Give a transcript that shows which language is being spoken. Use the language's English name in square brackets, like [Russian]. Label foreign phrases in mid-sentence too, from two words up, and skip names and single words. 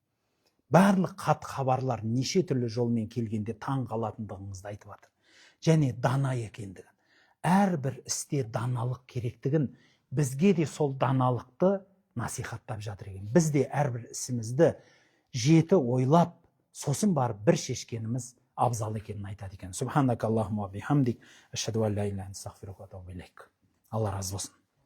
[Kazakh] Барлық хат хабарлар неше түрлі жолмен келгенде таң қалатындығыңызды айтып жатыр. Және дана екендігі. Әрбір істе даналық керектігін бізге де сол даналықты насихаттап жатыр екен. Біз де әрбір ісімізді жеті ойлап, сосын барып бір шешкеніміз абзал екенін айтады екен. [Arabic] سبحانك اللهم وبحمدك، أشهد أن لا إله إلا أنت، أستغفرك وأتوب إليك. [Kazakh] Алла разы болсын.